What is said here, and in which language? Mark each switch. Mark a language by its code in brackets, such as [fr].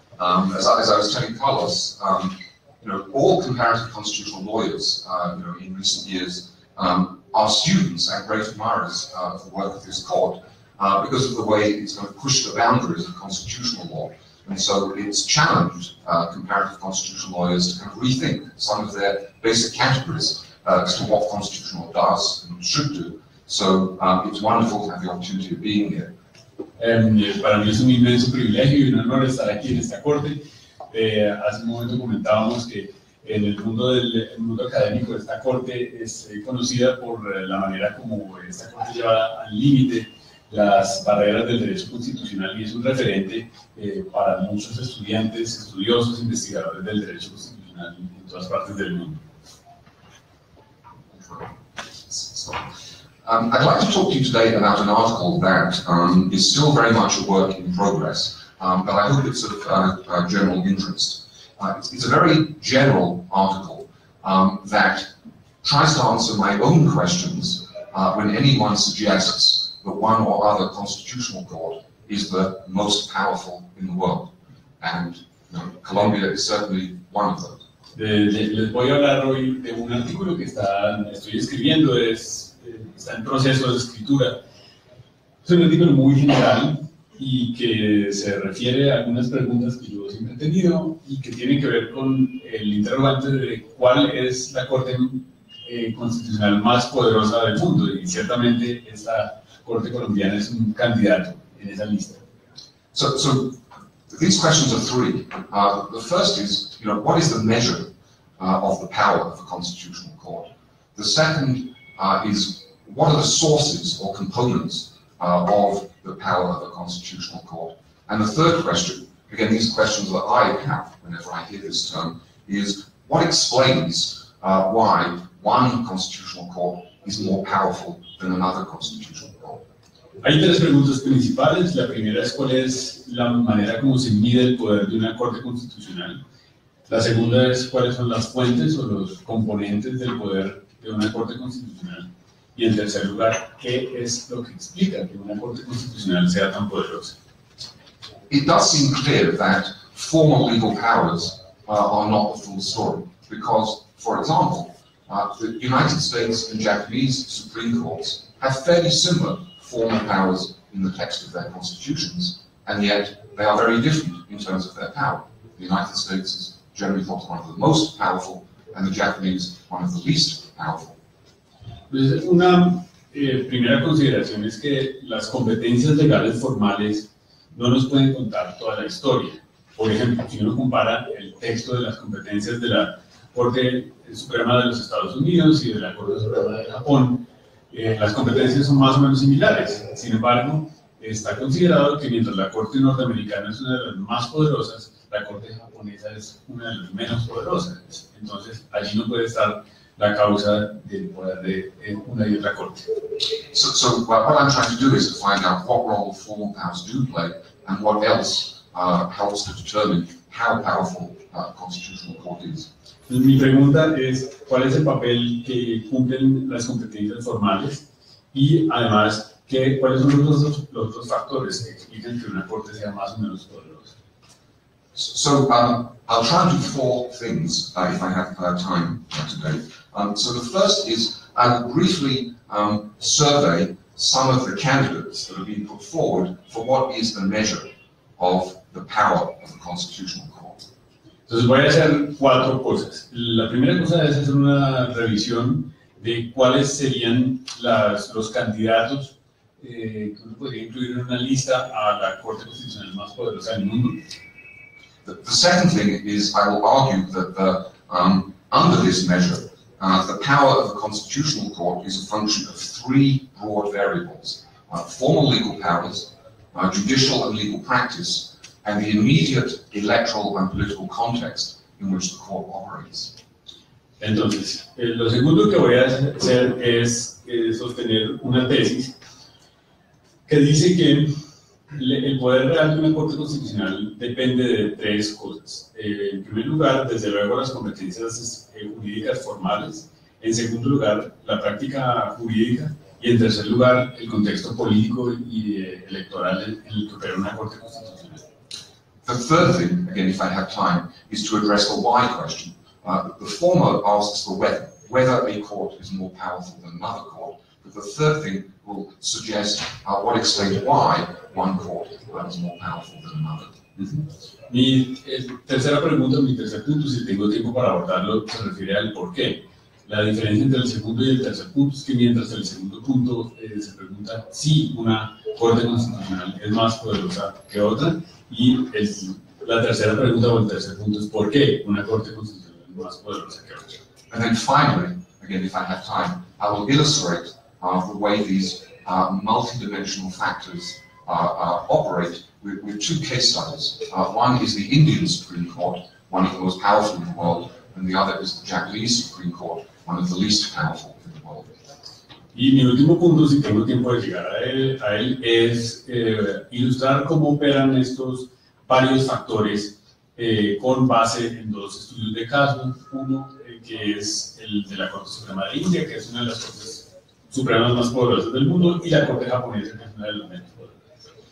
[en] As I was telling Carlos, all comparative constitutional lawyers, in recent years, are students and great admirers of the work of this court because of the way it's going to push the boundaries of constitutional law. And so it's challenged comparative constitutional lawyers to kind of rethink some of their basic categories as to what constitutional law does and should do. So it's wonderful to have the opportunity of being here. [es] Para mí es un inmenso privilegio y un honor estar aquí en esta corte. Hace un momento comentábamos que en el mundo académico esta corte es conocida por la manera como esta corte lleva al límite las barreras del derecho constitucional y es un referente para muchos estudiantes, estudiosos, investigadores del derecho constitucional en todas partes del mundo. [en] I'd like to talk to you today about an article that is still very much a work in progress, but I hope it's of general interest. It's a very general article that tries to answer my own questions when anyone suggests that one or other constitutional court is the most powerful in the world. And Colombia is certainly one of those. [es] Les voy a hablar hoy de un artículo que estoy escribiendo, está en proceso de escritura. Es un artículo muy general y que se refiere a algunas preguntas que yo siempre he tenido y que tienen que ver con el interrogante de cuál es la Corte Constitucional más poderosa del mundo, y ciertamente esta Corte colombiana es un candidato en esa lista. [en] So these questions are three. The first is, what is the measure of the power of a constitutional court? The second is, what are the sources or components of the power of a constitutional court? And the third question, again, these are questions that I have whenever I hear this term, is what explains why one constitutional court is more powerful than another constitutional court? [es] Hay tres preguntas principales. La primera es cuál es la manera como se mide el poder de una Corte Constitucional. La segunda es cuáles son las fuentes o los componentes del poder de una Corte Constitucional. Y en tercer lugar, ¿qué es lo que explica que una Corte Constitucional sea tan poderosa? [en] It does seem clear that formal legal powers are not the full story, because, for example, the United States and Japanese Supreme Courts have fairly similar formal powers in the text of their constitutions, and yet they are very different in terms of their power. The United States is generally thought one of the most powerful, and the Japanese one of the least powerful. [es] Entonces, una primera consideración es que las competencias legales formales no nos pueden contar toda la historia. Por ejemplo, si uno compara el texto de las competencias de la Corte Suprema de los Estados Unidos y de la Corte Suprema de Japón, las competencias son más o menos similares. Sin embargo, está considerado que mientras la Corte norteamericana es una de las más poderosas, la Corte japonesa es una de las menos poderosas. Entonces, allí no puede estar la causa del poder de una y otra Corte. [en] So what I'm trying to do is to find out what role formal powers do play and what else helps to determine how powerful the Constitutional Court is. [es] Mi pregunta es, ¿cuál es el papel que cumplen las competencias formales? Y además, ¿cuáles son los otros factores que explican que una corte sea más o menos poderosa? [en] So I'll try and do four things if I have time today. So the first is I'll briefly survey some of the candidates that have been put forward for what is the measure of the power of the Constitutional Court. [es] Entonces voy a hacer cuatro cosas. La primera cosa es hacer una revisión de cuáles serían los candidatos que uno podría incluir en una lista a la Corte Constitucional más poderosa del mundo. [en] The second thing is I will argue that under this measure, the power of the Constitutional Court is a function of three broad variables: formal legal powers, judicial and legal practice, and the immediate electoral and political context in which the court operates. [es] Entonces, lo segundo que voy a hacer es sostener una tesis que dice que el poder real de una Corte Constitucional depende de tres cosas. En primer lugar, desde luego, las competencias jurídicas formales. En segundo lugar, la práctica jurídica. Y en tercer lugar, el contexto político y electoral en el que opera una Corte Constitucional. [en] The third thing, again, if I have time, is to address the why question. The former asks the whether a court is more powerful than another court. But the third thing will suggest what explains why one court is more powerful than another. [es] Mi tercera pregunta, mi tercer punto, si tengo tiempo para abordarlo, se refiere al por qué. La diferencia entre el segundo y el tercer punto es que mientras el segundo punto se pregunta si una Corte Constitucional es más poderosa que otra, y la tercera pregunta o el tercer punto es por qué una Corte Constitucional es más poderosa que otra. [en] And then finally, again, if I have time, I will illustrate the way these multidimensional factors operate with two case studies. One is the Indian Supreme Court, one of the most powerful in the world, and the other is the Japanese Supreme Court, one of the least powerful in the world. [es] Y mi último punto, si tengo tiempo de llegar a él es ilustrar cómo operan estos varios factores con base en dos estudios de caso. Uno, que es el de la Corte Suprema de India, que es una de las Cortes Supremas más poderosas del mundo, y la Corte Japonesa, que es una de las menos poderosas.